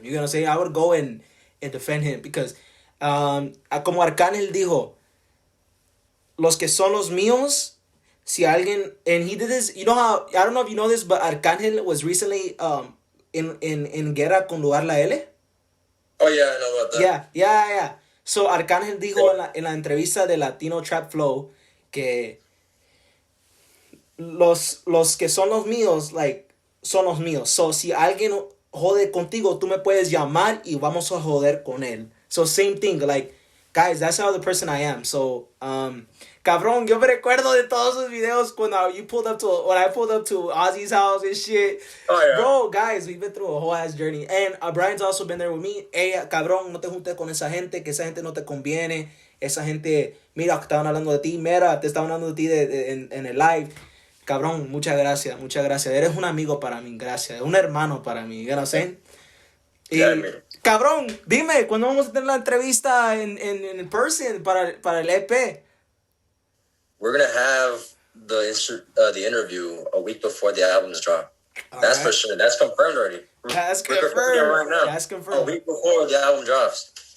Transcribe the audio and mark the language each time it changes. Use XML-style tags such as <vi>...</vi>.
<en>You know what I'm saying? I would go and defend him because,</en> <es>como Arcángel dijo, los que son los míos, si alguien,</es> <en>and he did this, you know how, I don't know if you know this, but Arcángel was recently in</en> <es>guerra con</es> <en>Lugar La L. Oh yeah, I know about that. Yeah.</en> <es>So Arcángel dijo en la entrevista de Latino Trap Flow que los que son los míos, like, son los míos. So si alguien jode contigo, tú me puedes llamar y vamos a joder con él.</es> <en>So same thing, like, guys, that's how the person I am. So,</en> <es>cabrón, yo me recuerdo de todos esos videos</es> <en>when I pulled up to Ozzy's house and shit. Oh, yeah. Bro, guys, we've been through a whole ass journey. And Brian's also been there with me.</en> <es>Hey, cabrón, no te juntes con esa gente, que esa gente no te conviene. Esa gente, mira, que estaban hablando de ti. Mira, te estaban hablando de ti en el live. Cabrón, muchas gracias. Eres un amigo para mí, gracias. Un hermano para mí,</es> <en>you know what I'm saying?</en> <es>Y, cabrón, dime, ¿cuándo vamos a tener la entrevista en person para el EP?</es> <en>We're gonna have the interview a week before the albums drop. That's right. For sure. That's confirmed already. That's confirmed. Right now. That's confirmed. A week before the album drops.</en>